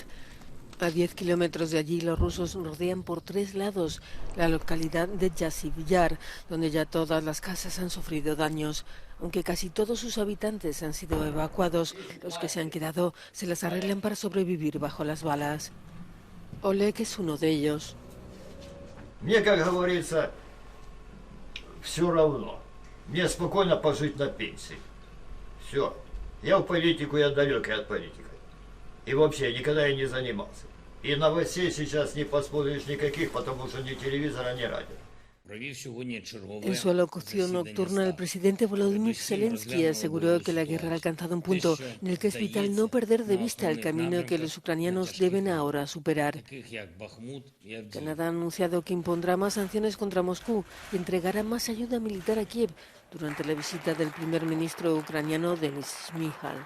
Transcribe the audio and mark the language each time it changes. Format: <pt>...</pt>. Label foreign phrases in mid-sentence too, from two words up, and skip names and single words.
<es>A 10 kilómetros de allí, los rusos rodean por 3 lados la localidad de Jassy Yar, donde ya todas las casas han sufrido daños. Aunque casi todos sus habitantes han sido evacuados, los que se han quedado se las arreglan para sobrevivir bajo las balas. Oleg es uno de ellos.</es> <ru>Мне, как говорится, все равно. Мне спокойно пожить на пенсии. Все. Я в политику, я далекий от политики. И вообще никогда я не занимался. И новостей сейчас не посмотришь никаких, потому что ни телевизора, ни радио.</ru> <es>En su alocución nocturna, el presidente Volodymyr Zelensky aseguró que la guerra ha alcanzado un punto en el que es vital no perder de vista el camino que los ucranianos deben ahora superar. Canadá ha anunciado que impondrá más sanciones contra Moscú y entregará más ayuda militar a Kiev durante la visita del primer ministro ucraniano Denis Shmyhal.</es>